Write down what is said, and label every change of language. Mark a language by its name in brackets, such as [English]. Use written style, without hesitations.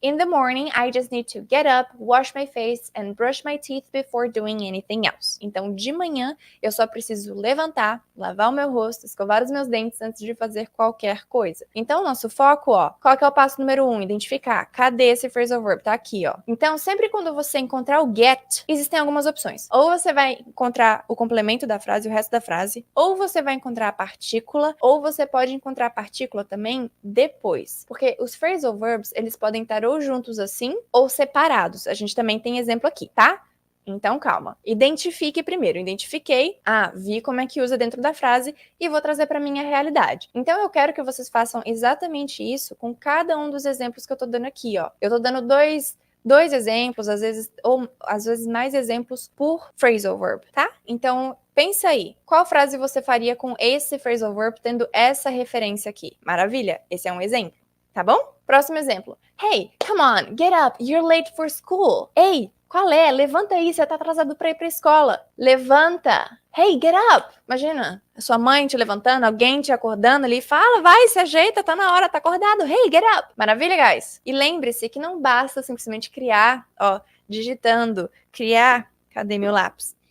[English] In the morning, I just need to get up, wash my face and brush my teeth before doing anything else. [Portuguese] Então, de manhã, eu só preciso levantar, lavar o meu rosto, escovar os meus dentes antes de fazer qualquer coisa. Então, nosso foco, qual que é o passo número 1? Identificar. Cadê esse phrasal verb? Tá aqui, Então, sempre quando você encontrar o get, existem algumas opções. Ou você vai encontrar o complemento da frase, o resto da frase, ou você vai encontrar a partícula, ou você pode encontrar a partícula também depois. Porque os phrasal verbs, eles podem estar ou juntos assim, ou separados. A gente também tem exemplo aqui, tá? Então, calma. Identifique primeiro. Identifiquei, vi como é que usa dentro da frase e vou trazer para minha realidade. Então, eu quero que vocês façam exatamente isso com cada um dos exemplos que eu tô dando aqui, Eu tô dando dois exemplos, às vezes mais exemplos por phrasal verb, tá? Então, pensa aí, qual frase você faria com esse phrasal verb tendo essa referência aqui? Maravilha, esse é um exemplo, tá bom? Próximo exemplo. [English] Hey, come on, get up, you're late for school. [Portuguese] Ei, qual é? Levanta aí, você tá atrasado pra ir pra escola. Levanta. [English] Hey, get up. [Portuguese] Imagina, a sua mãe te levantando, alguém te acordando ali, fala, vai, se ajeita, tá na hora, tá acordado. [English] Hey, get up. [Portuguese] Maravilha, guys? E lembre-se que não basta simplesmente criar, digitando, criar, cadê meu lápis?